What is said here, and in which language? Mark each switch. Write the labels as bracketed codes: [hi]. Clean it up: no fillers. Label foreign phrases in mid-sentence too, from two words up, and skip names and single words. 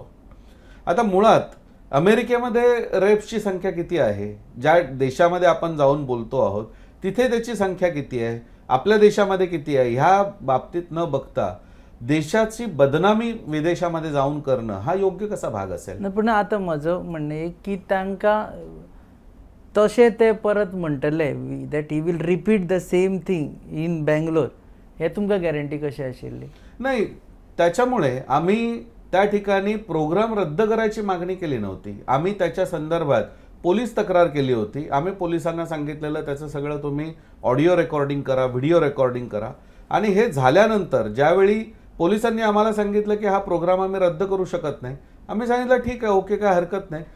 [mr] आता मुळात अमेरिकेमध्ये रेप्सची संख्या किती आहे, ज्या देशामध्ये आपण जाऊन बोलतो आहोत तिथे त्याची संख्या किती आहे, आपल्या देशामध्ये किती आहे, ह्या बाबतीत न बघता देशाची बदनामी विदेशामध्ये जाऊन करणं हा योग्य कसा भाग असेल? [kok] पण आता म्हजो म्हणणें की तांकां तशें ते परत म्हणटले [en] that he will repeat the same thing in Bangalore, [kok] हे तुमकां गॅरंटी कशी आशिल्ली? [mr] नाही, त्याच्यामुळे आम्ही त्या ठिकाणी प्रोग्राम रद्द करायची मागणी केली नव्हती. आम्ही त्याच्या संदर्भात पोलीस तक्रार केली होती. आम्ही पोलिसांना सांगितलेलं त्याचं सगळं तुम्ही [en] audio recording [mr] करा, [en] video recording [mr] करा. आणि हे झाल्यानंतर ज्यावेळी पोलिसांनी आम्हाला सांगितलं की हा प्रोग्राम आम्ही रद्द करू शकत नाही, आम्ही सांगितलं ठीक आहे, ओके, काय हरकत नाही.